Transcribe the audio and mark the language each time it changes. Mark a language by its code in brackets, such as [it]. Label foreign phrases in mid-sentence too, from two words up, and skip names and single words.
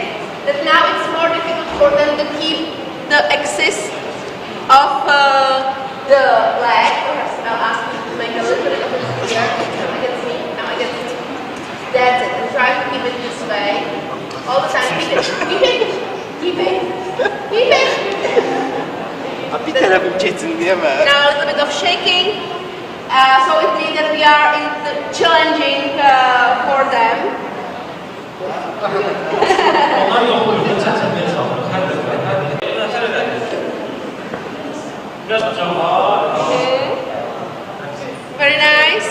[en] That now it's more difficult for them to keep the axis of the leg. I'll ask you to make a little bit of it here. Now against me. Now against me. That's it. And try to keep it this way all the time. Keep it. Keep it. Keep it. Keep it. [az] Bir tərəfim keçsin deyə mi? [en] Now a little bit of shaking. So it means that we are challenging for them. Very nice.